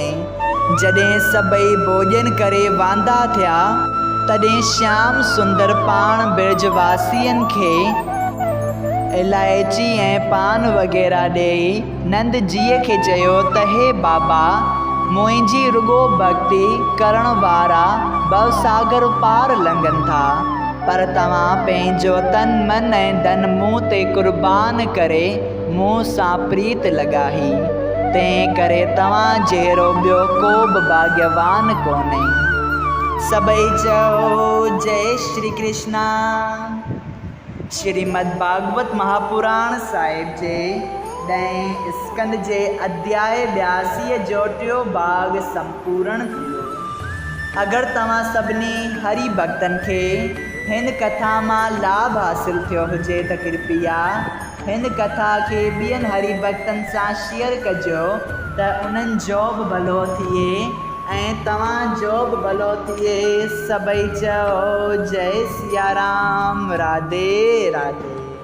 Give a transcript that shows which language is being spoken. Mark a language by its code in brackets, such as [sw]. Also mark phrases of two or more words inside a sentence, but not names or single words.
[sd] जॾहिं सभई भोजन करे वांदा थिया तॾहिं श्याम सुंदर पाण बिरजवासियुनि खे इलायची ऐं पान वग़ैरह ॾेई नंद जीअ खे चयो त हे बाबा, मुंहिंजी रुगो भक्ति करण वारा भवसागर पार लंघनि था, पर तव्हां पंहिंजो तन मन ऐं धन मूं ते क़ुर्बान करे मूं सां प्रीत लॻाई। तंहिं करे तव्हां जहिड़ो ॿियो को बि भाग्यवान कोन्हे। सभई चओ जय श्री कृष्णा। श्रीमद् भागवत महापुराण साहिब जे 10 स्कंद जे अध्याय 82 जो 3 भाग संपूर्ण थियो। अगरि तव्हां सभिनी हरि भक्तनि खे हिन कथा मां लाभ हासिल थियो हुजे त कृपया हिन कथा खे ॿियनि हरि भक्तनि सां शेयर कजो त उन्हनि जो बि भलो थिए ऐं तव्हांजो बि भलो थिए। सभई चओ जय सिया राम। राधे राधे।